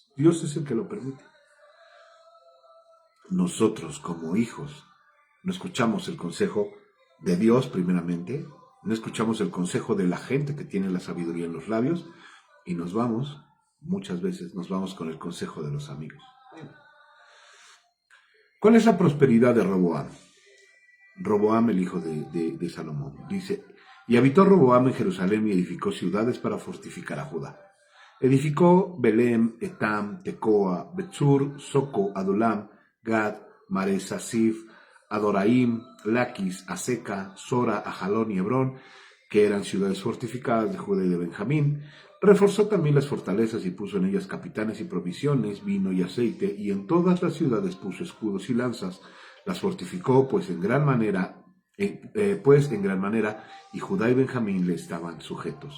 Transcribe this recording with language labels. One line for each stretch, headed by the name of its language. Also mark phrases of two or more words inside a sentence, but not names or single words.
Spanish: Dios es el que lo permite. Nosotros como hijos no escuchamos el consejo de Dios primeramente, no escuchamos el consejo de la gente que tiene la sabiduría en los labios y muchas veces nos vamos con el consejo de los amigos. ¿Cuál es la prosperidad de Roboam? Roboam, el hijo de Salomón, dice: y habitó Roboam en Jerusalén y edificó ciudades para fortificar a Judá. Edificó Belem, Etam, Tecoa, Betzur, Soco, Adulam, Gad, Maresa, Sif, Adoraim, Laquis, Aseca, Sora, Ajalón y Hebrón, que eran ciudades fortificadas de Judá y de Benjamín. Reforzó también las fortalezas y puso en ellas capitanes y provisiones, vino y aceite, y en todas las ciudades puso escudos y lanzas. Las fortificó pues en gran manera, y Judá y Benjamín le estaban sujetos.